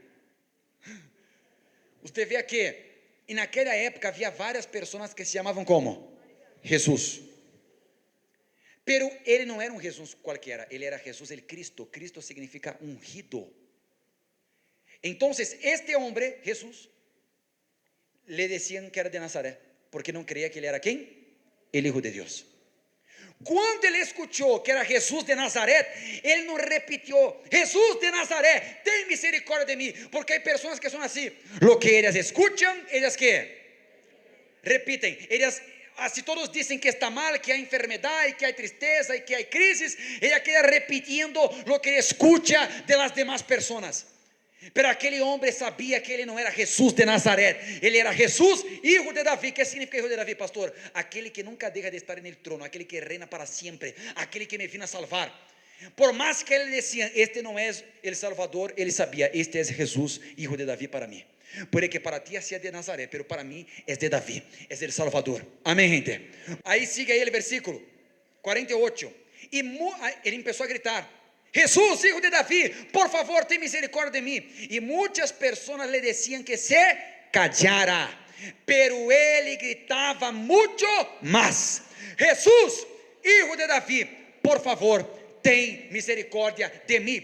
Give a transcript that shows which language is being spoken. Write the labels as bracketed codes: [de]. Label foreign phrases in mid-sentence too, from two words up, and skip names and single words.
[pt] Você vê aqui, e naquela época havia várias pessoas que se chamavam como? Jesus. Pero ele não era um Jesus qualquer, ele era Jesus el Cristo. Cristo significa ungido. Então, este homem, Jesus, [es] le decían que era de [pt] Nazaré, porque não creia que ele era quem? [es] El Hijo de Deus. [pt] Quando ele escutou que era Jesus de Nazaré, ele não repetiu: Jesus de Nazaré, tem misericórdia de mim, porque há pessoas que são assim. [es] Lo que [pt] elas escutam, elas que repitem. Elas, se todos dizem que está mal, que há enfermidade, que há tristeza e que há crises, ela queda repetindo [es] lo que escucha de las demás [pt] pessoas. Pero aquele homem sabia que ele não era Jesus de Nazaré, ele era Jesus, [es] hijo de [pt] Davi. O que significa [es] hijo de [pt] Davi, pastor? Aquele que nunca deixa de estar no trono, aquele que reina para sempre, aquele que me [es] vino a salvar. [pt] Por mais que ele decía: este não é o Salvador, ele sabia: este é Jesus, [es] hijo de [pt] Davi para mim. Porque para ti é de Nazaré, pero para mim é de Davi, é o Salvador. Amém, gente? Aí sigue aí o versículo 48. E ele começou a gritar: [es] Jesús, hijo de David, por favor, ten misericordia de mí. Y muchas personas le decían que se callara, pero él gritaba mucho más: Jesús, hijo de David, por favor, ten misericordia de mí.